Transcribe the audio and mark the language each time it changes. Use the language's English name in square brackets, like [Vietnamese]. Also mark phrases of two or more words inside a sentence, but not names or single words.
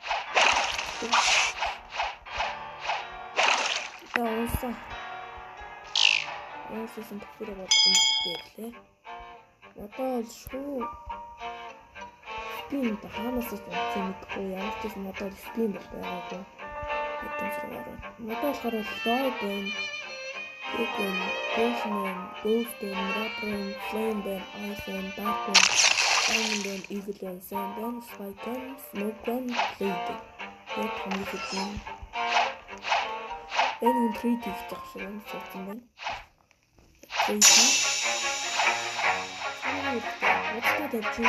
[Mongolian] Уусан төвхөрөө компьютер ирлээ. Одоо шүү. Спин хаанаас ч мэдгүй ямар ч юм одоо спин байгаагүй. Хэвээр надад болохоор лойд байна. Тэгвэл Ghostman, Ghostman, Rapper, Flame, Ice, Dark, Diamond, Evil, Sand, Spike, Smoke, Blade. Яг хамгийн хэвэн. Энэ трейд хийж байгаа шиг юм шалтгаан байна. Трейд. [English] What did I do?